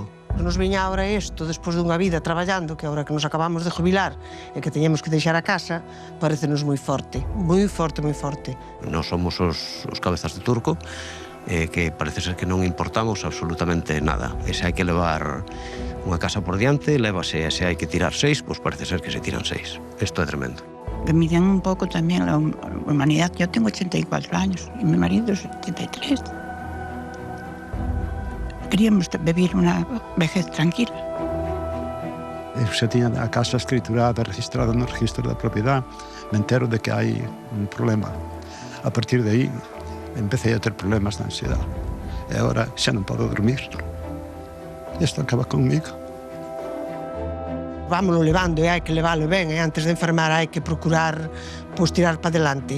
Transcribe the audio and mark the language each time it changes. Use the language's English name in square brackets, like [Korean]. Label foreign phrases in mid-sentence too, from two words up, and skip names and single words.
[Galician] Nos veña ahora isto, despois dunha vida traballando, que agora que nos acabamos de jubilar e que teñemos que deixar a casa, parecenos moi forte, moi forte, moi forte. Nós somos os cabezas de turco, que parece ser que non importamos absolutamente nada. E se hai que levar unha casa por diante, lévase, e se hai que tirar 6, pois parece ser que se tiran 6. Isto é tremendo. [Spanish] Que miren un poco también la humanidad. Yo tengo 84 años y mi marido es 73. Queríamos vivir una vejez tranquila. [Galician] Eu xa tiña a casa escriturada, registrada no registro da propiedade, me entero de que hai un problema. A partir de aí, empecé a ter problemas de ansiedade. E agora xa non podo dormir. Isto acaba conmigo. Vámonos levando e hai que leválo ben, e antes de enfermar hai que procurar tirar [Spanish] para adelante.